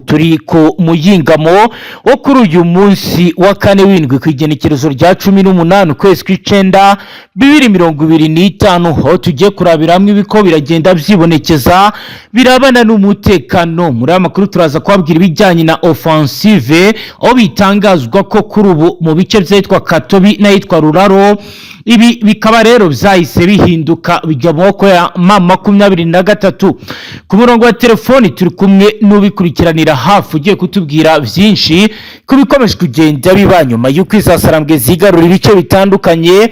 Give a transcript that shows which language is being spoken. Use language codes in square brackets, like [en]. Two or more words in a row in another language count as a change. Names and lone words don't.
[rn] Turi ku muyingamo wo kuri uyu munsi wa kane w'indwi kw'igenekerezo rya 18 ukwezi kw'icenda 2025 aho tugiye kurabira hamwe ibiko biragenda byibonekeza birabana n'umutekano. Muri amakuru turaza kubabwira ibijyanye na offensive aho bitangazwa ko kuri ubu mu bice byitwa Katobi n'ayitwa Ruraro ibi bikaba rero byahise bihinduka bijya mu maboko ya M23. Ku murongo wa telefoni turi kumwe n'ubikurikiranira hafi ugiye kutubwira byinshi kubikomeje kugenda biba nyuma y'uko izasarambwe zigarura ibice bitandukanye.